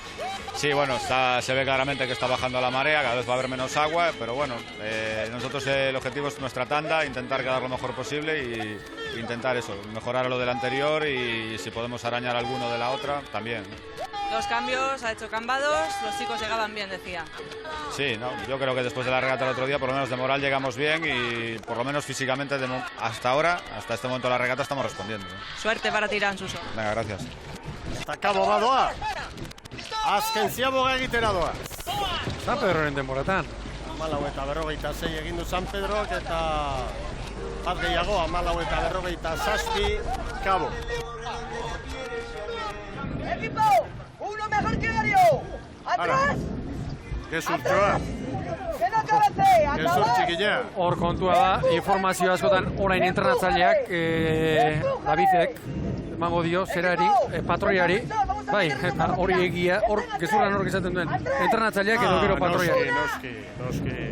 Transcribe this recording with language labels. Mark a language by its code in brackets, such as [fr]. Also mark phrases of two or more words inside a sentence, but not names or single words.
[es] Sí, bueno, se ve claramente que está bajando la marea, cada vez va a haber menos agua, pero bueno, nosotros el objetivo es nuestra tanda, intentar quedar lo mejor posible y intentar eso, mejorar lo del anterior y si podemos arañar alguno de la otra, también. 2 cambios, ha hecho Cambados, los chicos llegaban bien, decía. Sí, no, yo creo que después de la regata del otro día, por lo menos de moral llegamos bien y por lo menos físicamente hasta ahora, hasta este momento de la regata estamos respondiendo. Suerte para Tirán, Suso. Venga, gracias. [eu] Eta kabo badoa. Azken ziaboga egitera doa. San Pedroren denboratan. 14:56 egin du San Pedrok eta bat gehiago 14:57 kabo. [es] Equipo, uno mejor que Darío. Atrás. [eu] Gezurtxoa. [es] Que no cabece. [eu] Gezur txikilea. Hor kontua da, informazio askotan orain entrenatzaileak, Davidek, emango dio, zerari, patroiari, bai, eta hori egia, hor gezurran hor izaten duen, entrenatzaileak edo gero patroiari. Noski.